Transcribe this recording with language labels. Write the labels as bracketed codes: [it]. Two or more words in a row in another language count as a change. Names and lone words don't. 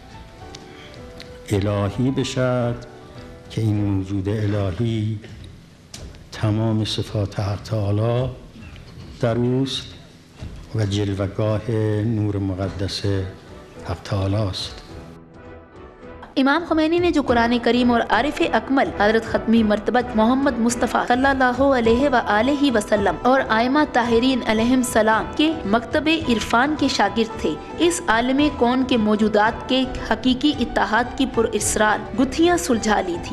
[fa] الهی بشد که این موجود الهی تمام صفات حق تعالی در اوست و جلوه‌گاه نور مقدس حق تعالی است. [ur] امام خمینی نے جو قرآن کریم اور عارف اکمل حضرت ختمی مرتبت محمد مصطفیٰ [ar] صلی اللہ علیہ وآلہ وسلم [ur] اور ائمہ طاہرین [ar] علیہم السلام [ur] کے مکتب عرفان کے شاگرد تھے، اس عالم کون کے موجودات کے حقیقی اتحاد کی پر اسرار گتھیاں سلجھا لی تھی۔